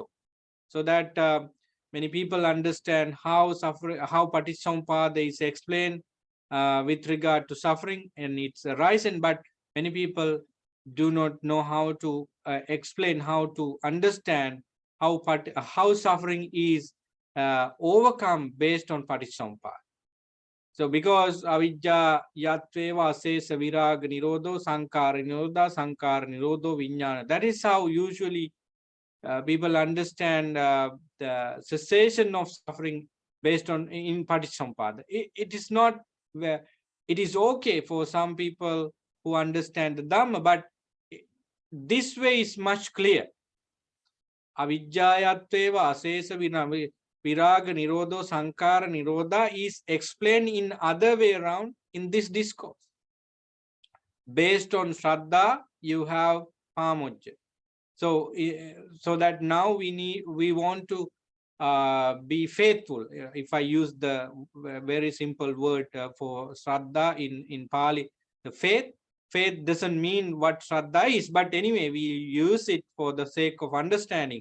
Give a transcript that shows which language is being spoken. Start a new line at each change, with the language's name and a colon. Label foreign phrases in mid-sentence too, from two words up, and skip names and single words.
English: So that many people understand how Paticcasamuppada is explained with regard to suffering and its arising, but many people do not know how to explain, how to understand how suffering is overcome based on Paticcasamuppada. So because
Pali: avidya yatveva asesa viraga nirodho sankara nirodha viññāna,
English: that is how usually people understand the cessation of suffering based on in Paticcasamuppada. It is not where it is okay for some people who understand the Dhamma, but this way is much clear.
Pali: Avijjayatveva asesa viraga nirodho sankara nirodha
English: is explained in other way around in this discourse. Based on Shraddha, you have Pamujja. So that now we want to be faithful. If I use the very simple word for Shraddha in Pali, the faith doesn't mean what Shraddha is, but anyway, we use it for the sake of understanding.